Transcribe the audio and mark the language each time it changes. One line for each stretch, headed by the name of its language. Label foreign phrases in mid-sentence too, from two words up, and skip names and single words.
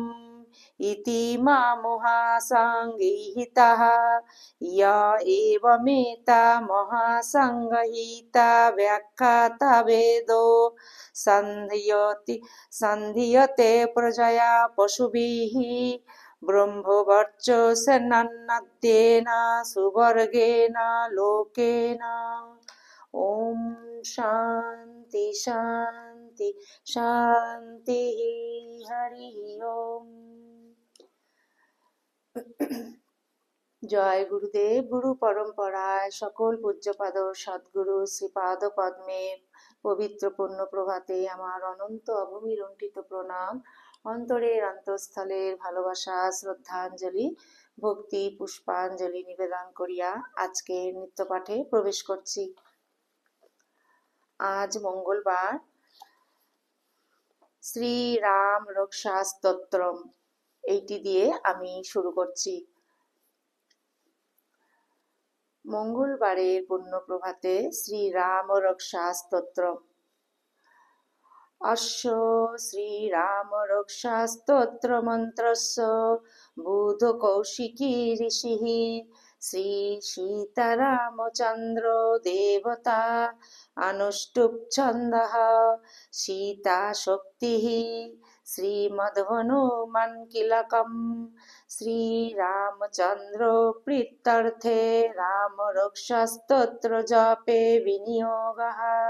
Sanskrit: इति महासंगीहिताः य एवमेता महासंगीहिता व्याख्याता वेदो सन्धीयते प्रजया पशुभिः ब्रह्मवर्चसेनाद्येन सुवर्गेण लोकेन। ओम शांति शांति शांति। हरि ओम।
Bangla: জয় গুরুদেব। গুরু পরম্পরায় সকল পূজ্যপাদ সদ্গুরু শ্রীপাদ পদ্মে পবিত্র পূর্ণ প্রভাতে আমার অনন্ত অবমিলুণ্ঠিত প্রণাম, অন্তরের অন্তঃস্থলের ভালোবাসা, শ্রদ্ধাঞ্জলি, ভক্তি পুষ্পাঞ্জলি নিবেদন করিয়া আজকের নিত্যপাঠে প্রবেশ করছি। আজ মঙ্গলবার, শ্রী রাম রক্ষা স্তোত্রম এইটি দিয়ে আমি শুরু করছি। মঙ্গলবারের পুণ্য প্রভাতে শ্রী রাম রক্ষা স্তোত্রম।
Sanskrit: अस्य श्रीरामरक्षास्तोत्रमन्त्रस्य बुधकौशिकी ऋषिः श्रीसीतारामचन्द्रो देवता अनुष्टुप् छन्दः सीताशक्तिः श्रीमद्हनुमान्कीलकम् श्रीरामचन्द्रो प्रीत्यर्थे रामरक्षास्तोत्रजपे विनियोगः।